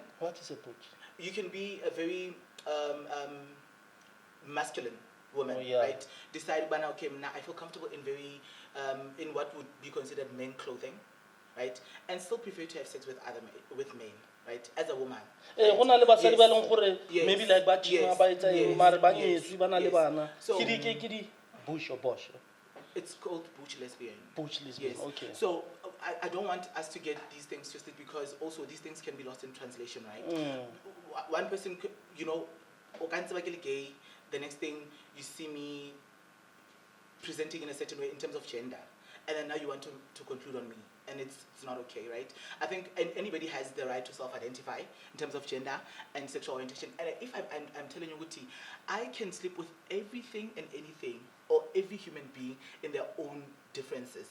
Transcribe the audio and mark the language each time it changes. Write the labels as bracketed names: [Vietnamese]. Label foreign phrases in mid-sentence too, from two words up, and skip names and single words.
[English] what is a butch You can be a very masculine woman, Oh, yeah. right? Decide, when okay, now I feel comfortable in very in what would be considered men clothing, right? And still prefer to have sex with with men, right? As a woman. [Southern Sotho] go na le basadi ba e leng gore [English] maybe like [Southern Sotho] ba chima ba etsa eng mare ba [English] yes, [Southern Sotho] nyetswe ba na le [English] yes. [Southern Sotho] bana [English] So- [Southern Sotho] ke di [English] bush or bosh It's called butch lesbian. butch lesbian Yes. okay So I don't want us to get these things twisted because also these things can be lost in translation, right? One person could, [Southern Sotho] o ka ntse ba ke le gay, [English] the next thing you see me presenting in a certain way in terms of gender, and then now you want to conclude on me, and it's not okay, right? I think anybody has the right to self-identify in terms of gender and sexual orientation. And if I'm telling you, Guti, I can sleep with everything and anything or every human being in their own differences.